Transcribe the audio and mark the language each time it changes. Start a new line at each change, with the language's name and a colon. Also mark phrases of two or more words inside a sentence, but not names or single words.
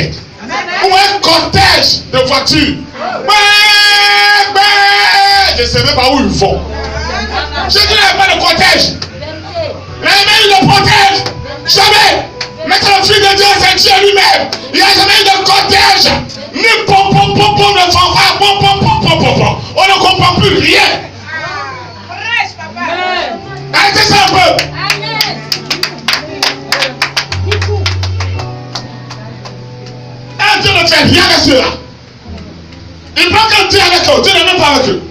French: Ou un cortège de voitures. Je ne sais même pas où ils vont. Je dis qu'il n'y a pas de cortège. Mais il le protège. Jamais. Mais quand le Fils de Dieu, c'est Dieu lui-même. Il n'y a jamais eu de cortège. Ni pom pom pom pom de fanfare. Pom pom pom pom pom pom. On ne comprend plus rien. Arrêtez ça un peu. Un Dieu ne fait rien avec cela. Il prend qu'un Dieu avec eux. Dieu n'est même pas avec eux.